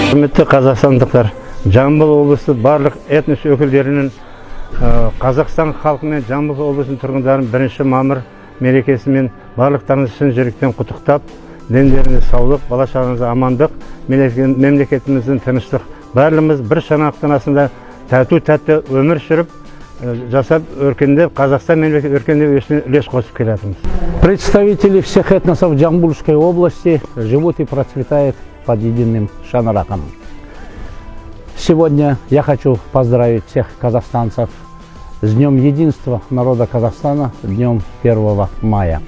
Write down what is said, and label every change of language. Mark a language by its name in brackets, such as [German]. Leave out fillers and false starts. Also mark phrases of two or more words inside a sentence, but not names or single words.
[Kazakh] Құрметті қазақстандықтар, Жамбыл облысы барлық этнос өкілдерінің Қазақстан халқы мен Жамбыл облысының тұрғындарын 1 мамыр мерекесімен барлықтарыңызды шын жүректен құттықтап, дендеріңізге саулық, бала-шағаңызға амандық, мемлекетіміздің тыныштық, барлығымыз бір шанақтың астында тату-тәтті өмір сүріп, жасап өркендеп, Қазақстан мемлекеті өркендеп өсіне үлес қосып келатырмыз. [Russian] Представители всех этносов Жамбылской области живут и процветают под единым шанраком. Сегодня я хочу поздравить всех казахстанцев с Днем Единства народа Казахстана, Днем 1 мая.